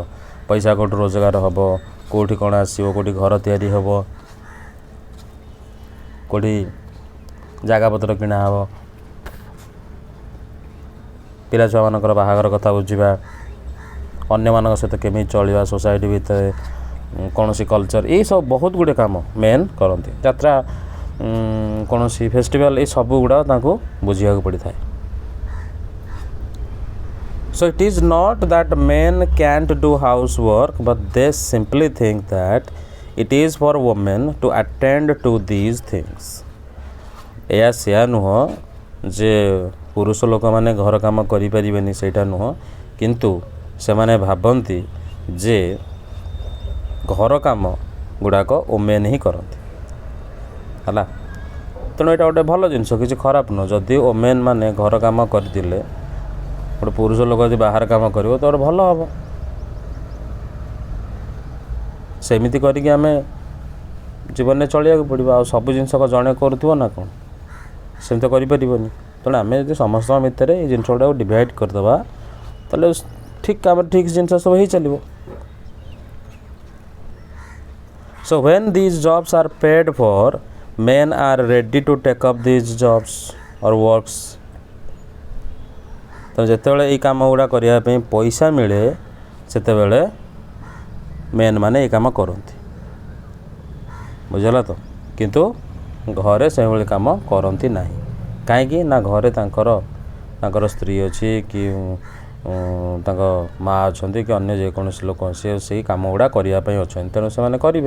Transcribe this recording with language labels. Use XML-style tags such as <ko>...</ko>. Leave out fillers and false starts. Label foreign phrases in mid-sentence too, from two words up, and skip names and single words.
<or>ପଇସା କେଉଁଠୁ ରୋଜଗାର ହେବ କେଉଁଠି କ'ଣ ଆସିବ କେଉଁଠି ଘର ତିଆରି ହେବ କେଉଁଠି ଜାଗାପତ୍ର କିଣା ହେବ ପିଲାଛୁଆମାନଙ୍କର ବାହାଘର କଥା ବୁଝିବା ଅନ୍ୟମାନଙ୍କ ସହିତ କେମିତି ଚଳିବା ସୋସାଇଟି ଭିତରେ କୌଣସି କଲଚର୍ ଏଇସବୁ ବହୁତ ଗୁଡ଼ିଏ କାମ ମେନ୍ କରନ୍ତି। ଯାତ୍ରା କୌଣସି ଫେଷ୍ଟିଭାଲ୍ ଏଇ ସବୁ ଗୁଡ଼ାକ ତାଙ୍କୁ ବୁଝିବାକୁ ପଡ଼ିଥାଏ।</or> <en>So it is not that men can't do housework, but they simply think that it is for women to attend to these things।</en> <or>ଏହା ସେୟା ନୁହଁ ଯେ ପୁରୁଷ ଲୋକମାନେ ଘର କାମ କରିପାରିବେନି ସେଇଟା ନୁହଁ କିନ୍ତୁ ସେମାନେ ଭାବନ୍ତି ଯେ ଘର କାମ ଗୁଡ଼ାକ ଓମେନ୍ ହିଁ କରନ୍ତି ହେଲା। ତେଣୁ ଏଇଟା ଗୋଟେ ଭଲ ଜିନିଷ କିଛି ଖରାପ ନୁହଁ। ଯଦି ଓମେନ୍ ମାନେ ଘର କାମ କରିଥିଲେ ଗୋଟେ ପୁରୁଷ ଲୋକ ଯଦି ବାହାର କାମ କରିବ ତ ଗୋଟେ ଭଲ ହେବ। ସେମିତି କରିକି ଆମେ ଜୀବନରେ ଚଳିବାକୁ ପଡ଼ିବ। ଆଉ ସବୁ ଜିନିଷ ଜଣେ କରୁଥିବ ନା କ'ଣ ସେମିତି କରିପାରିବନି। ତେଣୁ ଆମେ ଯଦି ସମସ୍ତଙ୍କ ଭିତରେ ଏଇ ଜିନିଷ ଗୁଡ଼ାକୁ ଡିଭାଇଡ଼ କରିଦେବା ତାହେଲେ ଠିକ୍ କାମରେ ଠିକ୍ ଜିନିଷ ସବୁ ହେଇ ଚାଲିବ।</or> <en>So when these jobs are paid for, men are ready to take up these jobs or works।</en> <or>ତ ଯେତେବେଳେ ଏଇ କାମ ଗୁଡ଼ା କରିବା ପାଇଁ ପଇସା ମିଳେ ସେତେବେଳେ ମେନ୍ ମାନେ ଏଇ କାମ କରନ୍ତି ବୁଝିଲା ତ। କିନ୍ତୁ ଘରେ ସେଭଳି କାମ କରନ୍ତି ନାହିଁ। କାହିଁକି ନା ଘରେ ତାଙ୍କର ସ୍ତ୍ରୀ ଅଛି କି ତାଙ୍କ ମାଆ ଅଛନ୍ତି କି ଅନ୍ୟ ଯେକୌଣସି ଲୋକ ସେ ସେଇ କାମ ଗୁଡ଼ା କରିବା ପାଇଁ ଅଛନ୍ତି ତେଣୁ ସେମାନେ କରିବେ।</or>